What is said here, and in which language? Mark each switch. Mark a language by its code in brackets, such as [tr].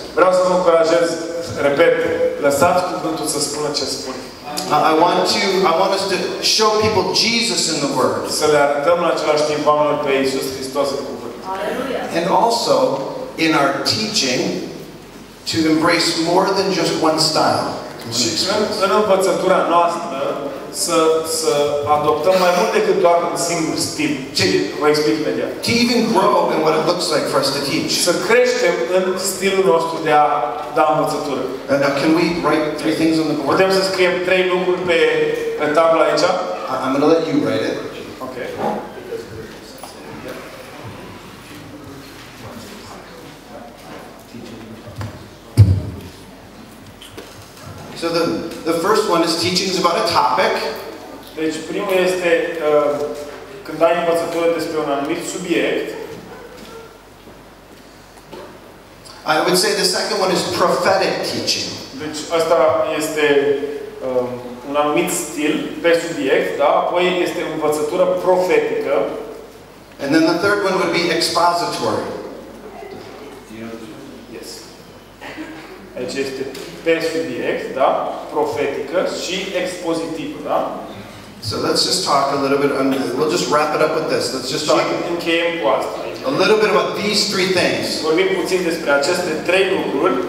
[ro] Vreau să vă încurajez, repet, lăsați cuvântul să spună ce spune. [en] I want us to show people Jesus in the word. [ro] Să le arătăm în același timp oamenilor pe Iisus Hristos în cuvânt. [en] And also, in our teaching, to embrace more than just one style. [ro] Și în învățătura noastră să adoptăm mai mult decât doar un singur stil. Și vă explic imediat. [en] To even grow in what it looks like for us to teach. [ro] Să creștem în stilul nostru de a da învățătură. [en] Now, can we write 3 things on the board? [ro] Putem să scriem 3 lucruri pe tablă aici? [en] I'm going to let you write it. Ok. So the first one is teachings about a topic. [ro] Deci primul este când ai învățătură despre un anumit subiect. [en] I would say the second one is prophetic teaching. [ro] Deci asta este un anumit stil pe subiect, da? Apoi este învățătură profetică. [en] And then the third one would be expository. [ro] Yes. Aici este pe subiect, da? Profetică și expozitivă, da? [en] So let's just talk a little bit, we'll just wrap it up with this. Let's just talk. [ro] Și încheiem cu asta. [en] a little bit about these three things. [ro] Vorbim puțin despre aceste trei lucruri.